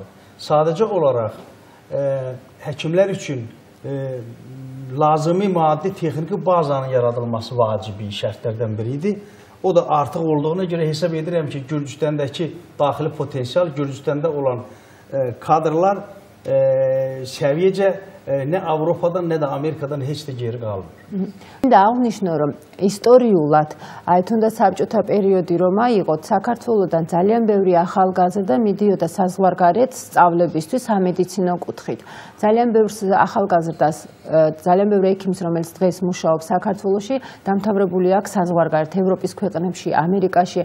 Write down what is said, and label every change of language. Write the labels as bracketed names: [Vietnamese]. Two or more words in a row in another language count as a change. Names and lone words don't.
[Azerbaijani] Sadəcə olaraq həkimlər üçün lazımi maddi texniki bazanın yaradılması vacibi şərtlərdən biri idi. O da artıq olduğuna görə hesab edirəm ki, Gürcüstandakı daxili potensial, Gürcüstanda olan kadrlar səviyyəcə nə Avropadan, nə də Amerikadan heç də geri qalmır. [Georgian] და აღნიშნო, რომ ისტორიულად, აი თუნდაც საბჭოთა პერიოდი რომ აიღოთ, საქართველოსთან ძალიან ბევრი ახალგაზრდა მიდიოდა საზღვარგარეთ სწავლებისთვის სამედიცინო კუთხით. ძალიან ბევრ ახალგაზრდას, ძალიან ბევრი ექიმს, რომელიც დღეს მუშაობს საქართველოში, დამთავრებული აქვს საზღვარგარეთ ევროპის ქვეყნებში, ამერიკაში.